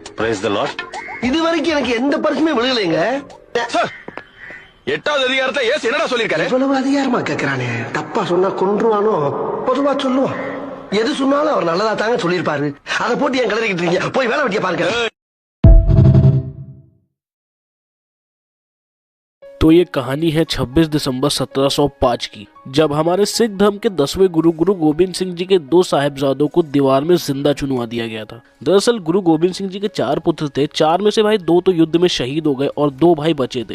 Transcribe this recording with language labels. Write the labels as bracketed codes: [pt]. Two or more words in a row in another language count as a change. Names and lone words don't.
[en] Praise the Lord. [ta] இது வரைக்கும் எனக்கு எந்த பரிசுமே விழுகலைங்க. எட்டாவது அதிகாரத்துல ஏசு என்னடா சொல்லிருக்காரு? இவ்வளவு அதிகாரமா கேக்குறானே, தப்பா சொன்னா கொன்றுவானோ? பொதுவா சொல்லுவான். எது சொன்னாலும் அவர் நல்லதா தாங்க சொல்லியிருப்பாரு. அதை போட்டு என் கிளறிக்கிட்டு இருக்கீங்க. போய் வேலை வெட்டிய பாருங்க. [hi] तो ये कहानी है 26 दिसंबर 1705 की, जब हमारे सिख धर्म के 10वें गुरु गोबिंद सिंह जी के 2 साहिबजादों को दीवार में जिंदा चुनवा दिया गया था। दरअसल गुरु गोबिंद सिंह जी के 4 पुत्र थे। 4 में से भाई 2 तो युद्ध में शहीद हो गए और 2 भाई बचे थे।